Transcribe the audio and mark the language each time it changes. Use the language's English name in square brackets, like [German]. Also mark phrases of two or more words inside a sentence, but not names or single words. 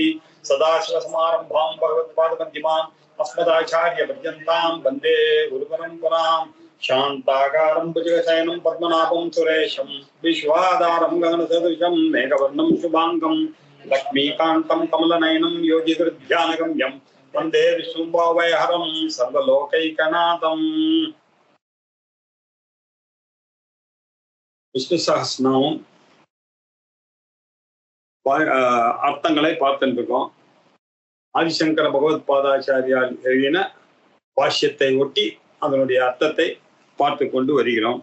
[Sanskrit] सदाशिवसमारम्भां भगवत्पादमध्यमाम् अस्मदाचार्यपर्यन्तां वन्दे गुरुपरम्परां। शान्ताकारं भुजगशयनं पद्मनाभं सुरेशं विश्वाधारं गगनसदृशं मेघवर्णं शुभाङ्गं लक्ष्मीकान्तं कमलनयनं योगिहृद्ध्यानगम्यं वन्दे विष्णुभावयहरं सर्वलोकैकनाथम्। [Tamil] விஷ்ணு சஹஸ்ரநாமம் அர்த்தங்களை பார்த்துட்டு இருக்கோம். ஆதிசங்கர பகவத் பாதாச்சாரியால் எழுதின பாஷ்யத்தை ஒட்டி அதனுடைய அர்த்தத்தை பார்த்து கொண்டு வருகிறோம்.